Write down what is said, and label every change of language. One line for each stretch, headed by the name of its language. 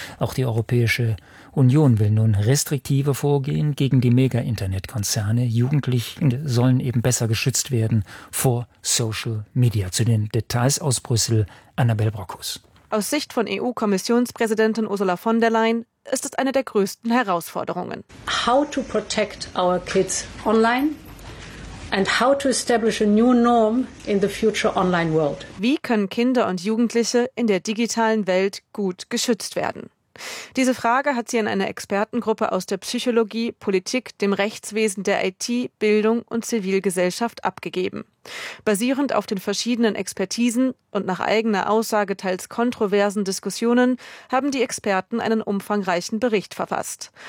German: Auch die Europäische Union will nun restriktiver vorgehen gegen die Mega-Internet-Konzerne. Jugendliche sollen eben besser geschützt werden vor Social Media. Zu den Details aus Brüssel, Annabel Brockhus. Aus Sicht von EU-Kommissionspräsidentin Ursula von der Leyen ist es eine der größten Herausforderungen.
English: How to protect our kids online? And how to establish a new norm in the future online world.
German: Wie können Kinder und Jugendliche in der digitalen Welt gut geschützt werden? Diese Frage hat sie in einer Expertengruppe aus der Psychologie, Politik, dem Rechtswesen, der IT, Bildung und Zivilgesellschaft abgegeben. Basierend auf den verschiedenen Expertisen und nach eigener Aussage teils kontroversen Diskussionen haben die Experten einen umfangreichen Bericht verfasst.